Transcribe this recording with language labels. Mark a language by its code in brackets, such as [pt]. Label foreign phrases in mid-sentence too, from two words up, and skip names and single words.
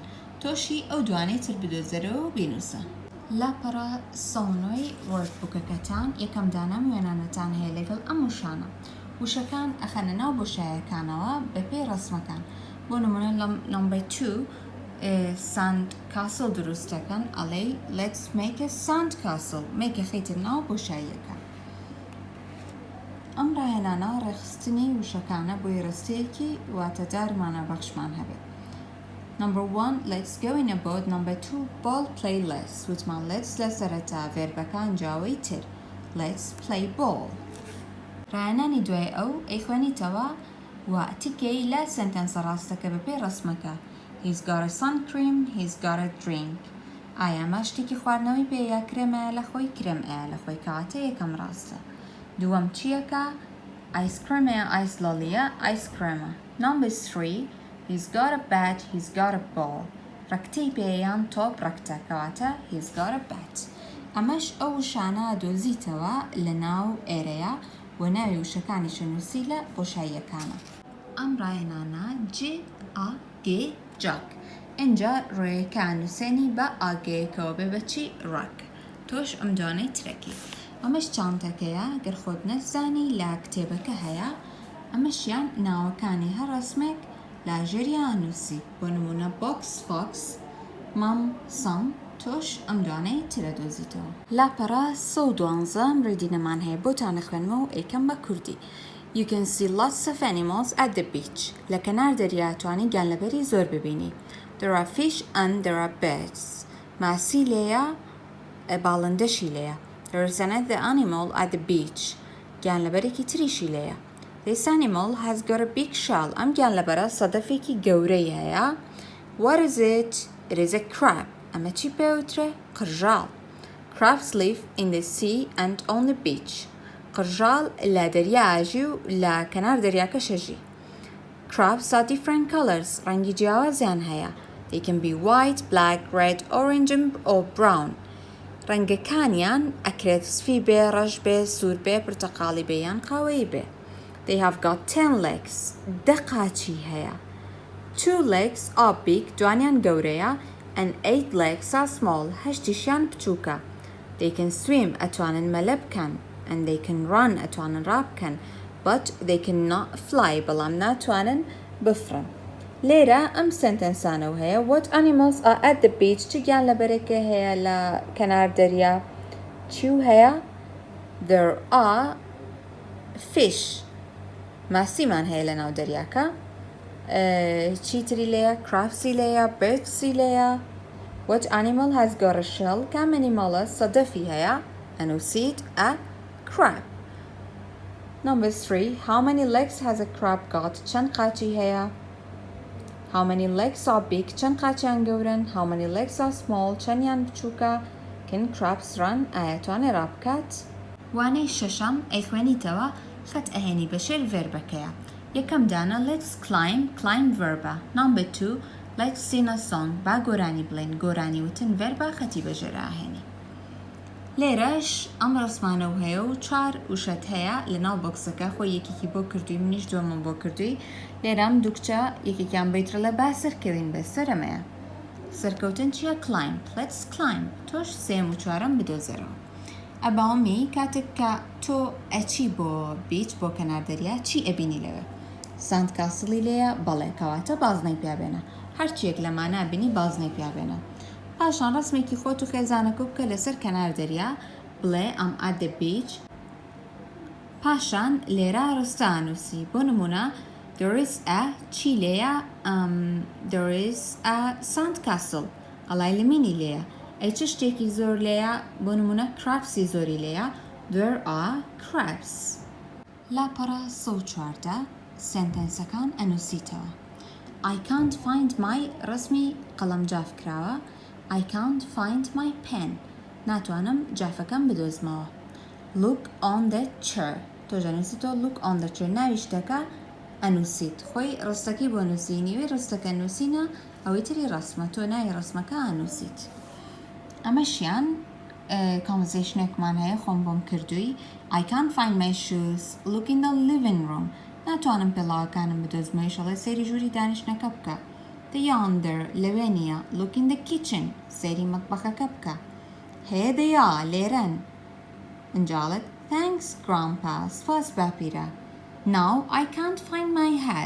[ckb] تۆشی ئەو دوانەی تر بدۆزەرەوە و بینووسە. لاپەڕە 109 وەردبووکەکەتان یەکەم دانە وێنانەتان هەیە لەگەڵ ئەم وشانە. وشەکان ئەخەنە ناو بۆشایەکانەوە بەپێی ڕسمەکان. بۆ نمونە لەم نمبر 2 [en] sand castle [ckb] دروستەکەن ئەڵێ [en] Let's make a sand castle. [ckb] مێکە خەیتە ناو بۆشاییەکە. ئەم ڕاهێنانە ڕێخستنی وشەکانە بۆی ڕستەیەکی واتەدارمانە بەخشمان هەبێت. [en] Number 1 Let's go in a boat. Number 2 ball play less. [ckb] وتمان Let's لە سەرەتا ڤێربەکان جاوەی تر. [en] Let's play ball. [ckb] ڕاهێنانی دوای ئەو ئەیخوێنیتەوە و تیکەی لە سنتەنسە ڕاستەکە بەپێی ڕسمەکە. [en] He's got a sun cream. He's got a drink. [ckb] ئایا ئەمە شتێکی خواردنەوەی پێ یا کرێمەیە لە خۆی کرێم ئەیە لە خۆی کەواتە یەکەم ڕاستە. دووەم چیەکە؟ ئایسکرێمەیە ئایسلۆلیە ئایسکرێمە. [en] Number 3 He's got a bat. He's got a ball. [ckb] ڕەکتەی پێیان تۆپ ڕەکتە کەواتە [en] he's got a bat. [ckb] ئەمەش ئەو وشانە دۆزیتەوە لە ناو ئێرەیە و ناوی وشەکانیشە نووسی لە بۆشاییەکانە. ئەم ڕاهێنانە J-A-G جاک. اینجا ڕێیەکان نووسێنی بە ئاگەیەکەوە بێ بەچی ڕەک. تۆش ئەم دوانەی ترەکی. ئەمەش چانتەکەیە گەر خۆت نەزانی لە کتێبەکە هەیە ئەمەشیان ناوەکانی هەر ڕەسمێک لاژێریان نووسی بۆ نمونە [en] box fox mum Sam [ckb] تۆش ئەم دوانەی ترە دۆزیتەوە. لاپەڕە 112 ڕێدینەمان هەیە بۆتانە خوێنمە و ئەیکەم بە کوردی. [en] You can see lots of animals at the beach. [ckb] لە کەنار دەریا توانی گیانلەبەری زۆر ببینی. [en] There are fish and there are birds. [ckb] ماسی لێیە باڵندەشی لێیە. [en] There is another animal at the beach. [ckb] گیانلەبەرێکی تریشی لێیە. [en] This animal has got a big shell. [ckb] ئەم گیانلەبەرە سەدەفێکی گەورەی هەیە. [en] What is it? It is a crab. [ckb] ئەمە چی پێوترێ؟ قرژاڵ. [en] Crabs live in the sea and on the beach. [ckb] قرژاڵ لە دەریاژی و لە کەنار دەریاکە شەژی. [en] Crabs are different colors. [ckb] ڕەنگی جیاوازیان هەیە. [en] They can be white, black, red, orange or brown. [ckb] ڕەنگەکانیان ئەکرێت سفی بێ، ڕەش بێ، سوور بێ، پرتەقاڵی بێ یان قاوەیی بێ. [en] They have got 10 legs. [ckb] دەقاچی هەیە. [en] 2 legs are big. [ckb] دوانیان گەورەیە. [en] And 8 legs are small. [ckb] هەشتیشیان بچووکە. [en] They can swim. [ckb] ئەتوانن مەلە بکەن. [en] And they can run. [ckb] ئەتوانن ڕابکەن. [en] But they cannot fly. [ckb] بەڵام ناتوانن بفرن. لێرە ئەم سنتەنسانەوە هەیە. [en] What animals are at the beach? [ckb] چ گیانلەبەرێکە هەیە لە کەنار دەریا؟ چیو هەیە؟ [en] There are fish. [ckb] ماسیمان هەیە لە ناو دەریاکە. چیتری لێیە؟ crabسی لێیە، birdسی لێیە. [en] What animal has got a shell? [ckb] کام ئەنیماڵە سەدەفی هەیە؟ [en] ئەنووسیت a crab. Number 3. How many legs has a crab got? [ckb] چەند قاچی هەیە؟ [en] How many legs are big? [ckb] چەند قاچیان گەورن؟ [en] How many legs are small? [ckb] چەندیان بچووکە؟ [en] Can crabs run? [ckb] ئایا توانێ ڕابکات؟ وانەی شەشەم ئەیخوێنیتەوە خەت ئەهێنی بەشێر ڤێربەکەیە. یەکەم دانە [en] let's climb. Climb ڤێربە. Number 2. Let's sing a song. [ckb] با گۆرانی بڵێن. گۆرانی وتن ڤێربە خەتی بەژێر ئاهێنی. لێرەش ئەم ڕسمانە هەیە و 4 وشەت هەیە لە ناو بۆکسەکە خۆی یەکێکی بۆ کردووی منیش دووەمم بۆ کردووی. لێرەم دوو کچە یەکێکیان بەیترە لە با سەرکەوین بە سەرەمەیە. سەرکەوتن چییە؟ [en] climb. Let's climb. [ckb] تۆش سێم و چوارەم بدۆزەرەوە. ئەباوەمی کاتێک کە تۆ ئەچی بۆ بیچ بۆ کەنار دەریا چی ئەبینی لەوێ؟ [en] sand castle [ckb] لێیە؟ بەڵێ کەواتە بازنەی پیابێنە. هەرچیەک لەمانە بینی بازنەی پیابێنە. پاشان ڕسمێکی خۆت و خێزانەکە بکە لەسەر کەنار دەریا بڵێ [en] I'm at the beach. [ckb] پاشان لێرە ڕستە نووسی بۆ نمونە [en] there is a [ckb] چی لێیە؟ [en] there is a sand castle. [ckb] ئەڵای لەمینی لێیە. ئەی چ شتێکی زۆر لێیە؟ بۆ نمونە crabسی زۆری لێیە. [en] there are crabs. [ckb] لاپەڕە 114 سنتەنسەکان ئەنووسیتەوە. [en] I can't find my [ckb] ڕسمی قەڵەم جاف کراوە. [en] I can't find my pen. [ckb] ناتوانم جافەکەم بدۆزمەوە. [en] Look on the chair. [ckb] تۆ جەنووسیتەوە [en] look on the chair. [ckb] ناوی شتەکە ئەنووسیت. خۆی ڕستەکەی بۆ نووسی نیوەی ڕستەکە نووسینە ئەوەی تری ڕسمە تۆ ناوی ڕسمەکە ئەنووسیت. ئەمەشیان conversationێکمان هەیە خۆم بۆم کردووی. [en] I can't find my shoes. Look in the living room. [ckb] ناتوانم پێڵاوەکانم بدۆزمەوە ئیشەڵێ سەیری ژووری دانیشتنەکە بکە. The yonder لەوێ نییە. [en] Look in the kitchen. [ckb] سەیری مەتبەخەکە بکە. هەیە دەیا لێرەن. [en] ئەنجاڵت Thanks grandpa. [ckb] سپاس باپیرە. [en] Now I can't find my hat.